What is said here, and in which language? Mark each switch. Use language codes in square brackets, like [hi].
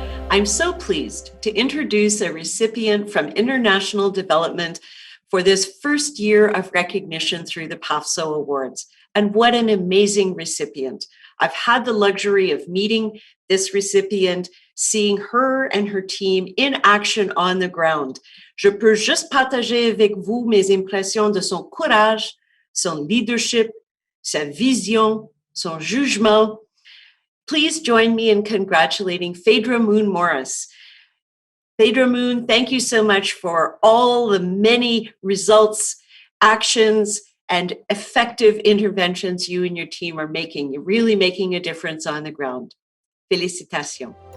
[en] I'm so pleased to introduce a recipient from International Development for this first year of recognition through the PAFSO Awards. And what an amazing recipient. I've had the luxury of meeting this recipient, seeing her and her team in action on the ground. [fr] Je peux juste partager avec vous mes impressions de son courage, son leadership, sa vision, son jugement. [en] Please join me in congratulating Phaedra Moon Morris. Phaedra Moon, thank you so much for all the many results, actions, and effective interventions you and your team are making. You're really making a difference on the ground. [fr] Félicitations.